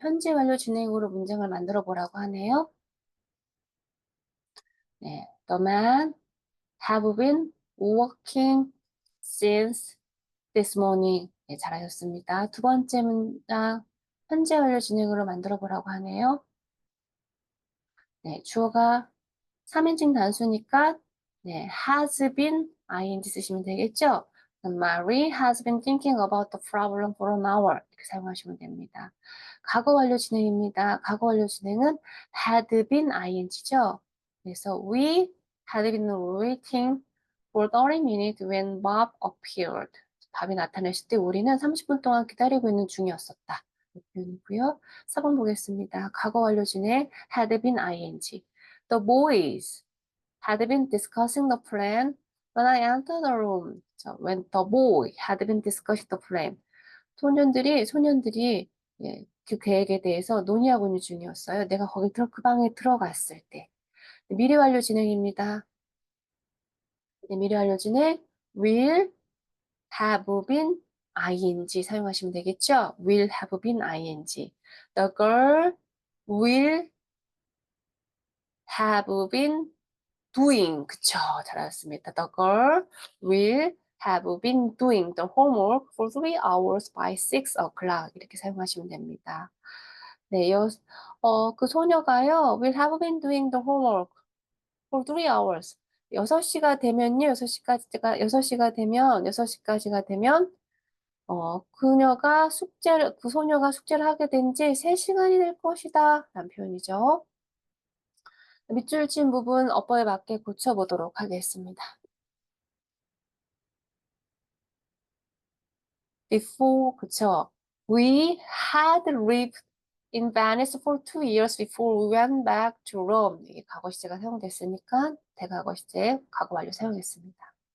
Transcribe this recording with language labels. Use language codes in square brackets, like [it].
[ko] 현재 완료 진행으로 문장을 만들어 보라고 하네요. 네, [en] The man have been working since this morning. [ko] 네, 잘하셨습니다. 두 번째 문장, 현재 완료 진행으로 만들어 보라고 하네요. 네, 주어가 3인칭 단수니까 네, [en] has been ing [ko] 쓰시면 되겠죠? [en] Mary has been thinking about the problem for an hour. [ko] 이렇게 사용하시면 됩니다. 과거 완료 진행입니다. 과거 완료 진행은 [en] had been ing [ko] 죠. 그래서 [en] we had been waiting for 30 minutes when Bob appeared. [ko] 밥이 나타났을 때 우리는 30분 동안 기다리고 있는 중이었었다. 이 표현이고요. 4번 보겠습니다. 과거 완료 진행 [en] had been ing. The boys had been discussing the plan when I entered the room. So when the boy had been discussing the plan. [ko] 소년들이 예, 그 계획에 대해서 논의하고 있는 중이었어요. 내가 그 방에 들어갔을 때. 네, 미래 완료 진행입니다. 네, 미래 완료 진행 [en] will have been ing [ko] 사용하시면 되겠죠? [en] will have been ing. The girl will have been doing. [ko] 그쵸. 잘하셨습니다. [en] The girl will have been doing the homework for 3 hours by 6 o'clock. [ko] 이렇게 사용하시면 됩니다. 네, 그 소녀가요, [en] will have been doing the homework for 3 hours. [ko] 6시가 되면요, 6시까지가 되면, 그 소녀가 숙제를 하게 된 지 3시간이 될 것이다. 라는 표현이죠. 밑줄 친 부분 어법에 맞게 고쳐보도록 하겠습니다. [en] Before, [ko] 그쵸? [en] We had lived in Venice for 2 years before we went back to Rome. [ko] 이게 과거 시제가 사용됐으니까 대과거 시제, 과거 완료 사용했습니다.